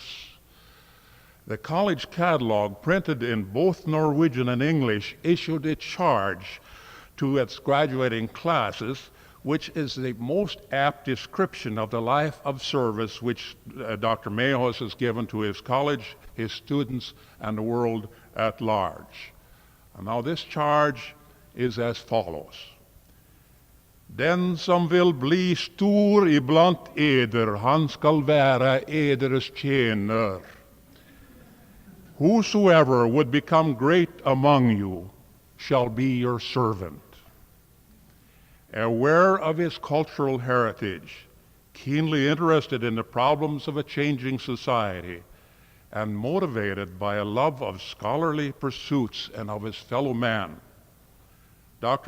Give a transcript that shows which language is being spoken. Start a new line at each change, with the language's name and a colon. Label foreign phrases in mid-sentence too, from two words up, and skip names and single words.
English: The college catalog, printed in both Norwegian and English, issued a charge to its graduating classes, which is the most apt description of the life of service which Dr. Mehus has given to his college, his students, and the world at large. And now this charge is as follows.
Norwegian: Den som vil bli stor iblant eder, han skal være eders tjener.
English: Whosoever would become great among you shall be your servant. Aware of his cultural heritage, keenly interested in the problems of a changing society, and motivated by a love of scholarly pursuits and of his fellow man, Dr.